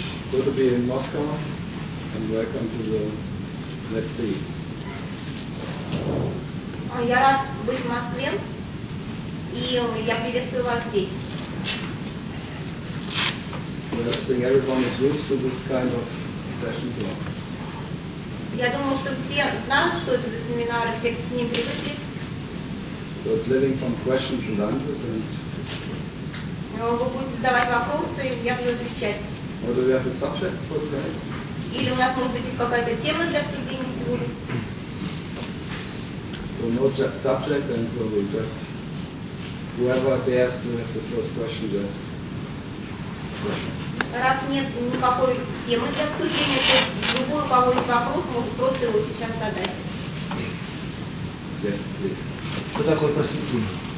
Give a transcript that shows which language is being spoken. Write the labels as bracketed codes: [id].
[en] Good to be in Moscow and welcome to the Let's Be. [ru] Я рад быть в Москве, и я приветствую вас здесь. [en] I think everyone is used to this kind of session talk. [ru] Я думаю, что все знают, что это за семинары, все к ним привыкли. [en] So it's living from questions and answers, and [ru] вы будете задавать вопросы, и я буду отвечать. [en] Or do we have a subject for today? [ru] Или у нас может быть какая-то тема для обсуждения сегодня? [en] So no subject, and so we just whoever dares to ask the first question, just question. [ru] Раз нет никакой темы для обсуждения, то любой, у кого есть вопрос, может просто его сейчас задать. [en] Yes, please. [ru] Что такое проститутка?